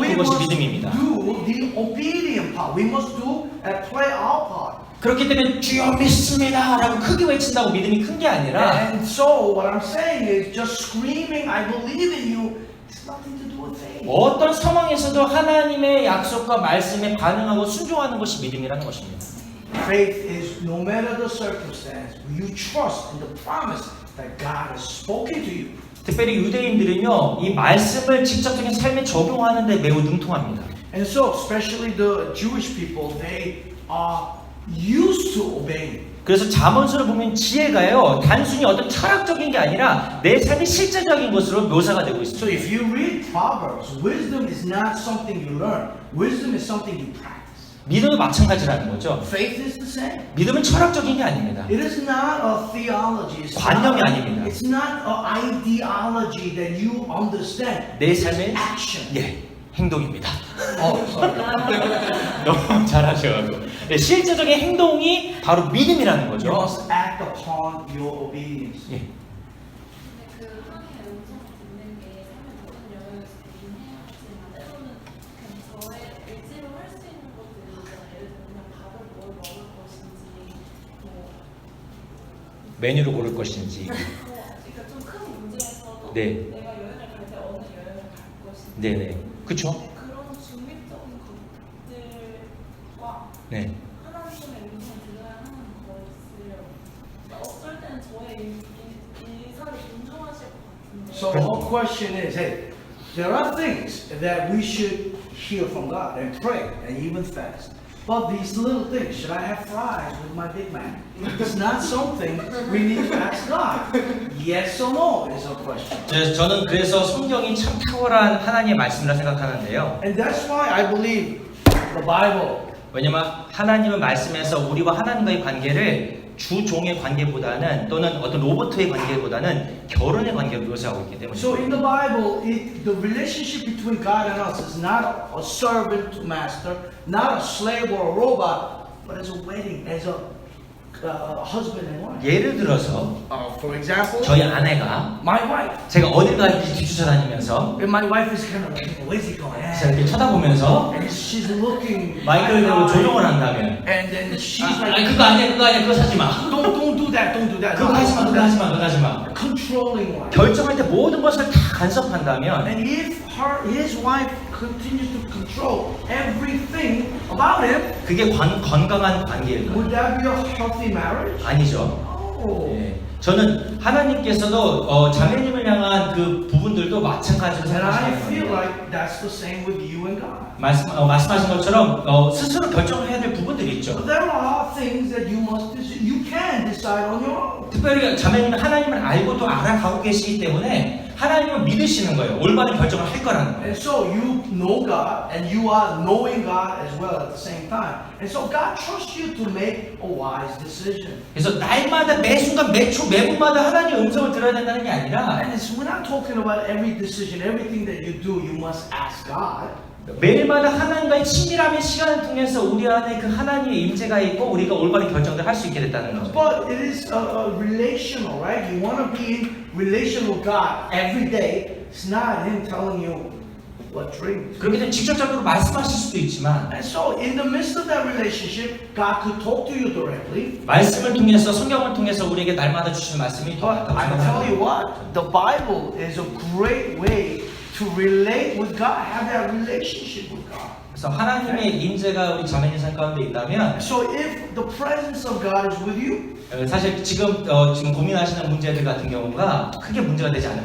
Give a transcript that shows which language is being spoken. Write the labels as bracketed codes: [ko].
[en] We [ko] 그것이 [en] must [ko] 믿음입니다. [en] do the obedient part. We must do and play our part. [ko] 그렇기 때문에 주여 믿습니다 라고 크게 외친다고 믿음이 큰 게 아니라 [en] And so what I'm saying is just screaming, I believe in you, has nothing to do with faith. [ko] 어떤 상황에서도 하나님의 약속과 말씀에 반응하고 순종하는 것이 믿음이라는 것입니다. [en] Faith is no matter the circumstance, you trust in the promise that God has spoken to you. [ko] 특별히 유대인들은요, 이 말씀을 직접적인 삶에 적용하는 데 매우 능통합니다. [en] And so, especially the Jewish people, they are used to obeying. [ko] 그래서 잠언서를 보면 지혜가요, 단순히 어떤 철학적인 게 아니라 내 삶의 실제적인 것으로 묘사가 되고 [en] So [ko] 있습니다. [en] if you read Proverbs, wisdom is not something you learn. Wisdom is something you practice. [ko] 믿음도 마찬가지라는 거죠. [en] Faith is the same. [ko] 믿음은 철학적인 게 아닙니다. [en] It is not a theology. It's [ko] 관념이 [en] not, [ko] 아닙니다. [en] it's not an ideology that you understand. [ko] 내 삶의 [en] Action. [ko] 예, 행동입니다. [en] Oh, sorry. [ko] 너무 잘하셔가지고. 네, 실제적인 행동이 바로 믿음이라는 [en] You [ko] 거죠. [en] must act upon your obedience. [ko] 예. 근데 그 하나님의 음성을 듣는 게 삶의 모든 영역에서 되긴 해요. 하지만 때로는 그냥 저의 의지로 할 수 있는 것들이 있잖아요. 예를 들면 밥을 뭘 먹을 것인지, 뭐, 메뉴를 고를 것인지. 그러니까 좀 큰 문제에서도 네. 내가 여행을 갈 때 어느 여행을 갈 것인지. 네네. 그쵸? 그런 중립적인 것들과 네. 하나님의 음성을 들어야 하는 것을 어쩔 때는 저의 의사를 존중하실 것 같은데. [en] So the whole question is, hey, there are things that we should hear from God and pray and even fast. But these little things, should I have fries with my Big Mac? It's not something we need to ask God. Yes or no is a question. [ko] 저는 그래서 성경이 참 탁월한 하나님의 말씀이라 생각하는데요. [en] And that's why I believe the Bible. [ko] 왜냐면 하나님은 말씀에서 우리와 하나님과의 관계를 주종의 관계보다는 또는 어떤 로봇의 관계보다는 결혼의 관계로 묘사하고 있기 때문에. [en] So in the Bible, the relationship between God and us is not a servant to master, not a slave or a robot, but as a wedding, as a husband and wife. [ko] 예를 들어서 [en] For example, [ko] 저희 아내가 [en] my wife. [ko] 제가 어딜 가든지 뒤쫓아다니면서 [en] And my wife is kind of like, where's he going? [ko] 제가 이렇게 쳐다보면서 [en] And she's looking. [ko] 마이크를 들고 조종을 한다면 [en] And then she's [ko] 아니 [en] like, [ko] 그거 아니야 그거 사지 마 [en] don't do that, don't do that. [ko] 그거 하지 마 그거 하지 마 그거 하지 마 [en] Controlling wife. [ko] 결정할 때 모든 것을 다 간섭한다면 [en] And if his wife continues to control everything about him, [ko] 그게 건강한 관계일까요? [en] would that be a healthy marriage? [ko] 아니죠. Oh. 예. 저는 하나님께서도 자매님을 향한 그 부분들도 마찬가지로 [en] And I feel [ko] 생각하시는 거예요. [en] like that's the same with you and God. [ko] 말씀하신 것처럼 스스로 결정해야 될 부분들이 있죠. [en] But there are things that you can decide on your own. [ko] 특별히 자매님은 하나님을 알고도 알아가고 계시기 때문에 하나님을 믿으시는 거예요. 올바른 결정을 할 거라는 거예요. [en] And so you know God and you are knowing God as well at the same time. And so God trusts you to make a wise decision. [ko] 그래서 날마다 매 순간 매 초 매분마다 하나님의 음성을 들어야 된다는 게 아니라 [en] And we're not talking about every decision, everything that you do, you must ask God. [ko] 매일마다 하나님과의 친밀함의 시간을 통해서 우리 안에 그 하나님의 임재가 있고 우리가 올바른 결정을 할 수 있게 됐다는 거죠. [en] But it is relational, right? You want to be in relation with God every day. It's not Him telling you what dreams. [ko] 그렇게 되면 직접적으로 말씀하실 수도 있지만 [en] And so, in the midst of that relationship, God could talk to you directly. [ko] 말씀을 통해서 성경을 통해서 우리에게 날마다 주시는 말씀이 더 [en] But [ko] 많다고 [en] I tell you [ko] 생각합니다. [en] what, the Bible is a great way to relate with God, have that relationship with God. [ko] 그래서 하나님의 임재가 우리 자매님 삶 가운데 있다면 [en] So, if the presence of God is with you, [ko] 사실 지금 고민하시는 문제들 같은 경우가 크게 문제가 되지 않을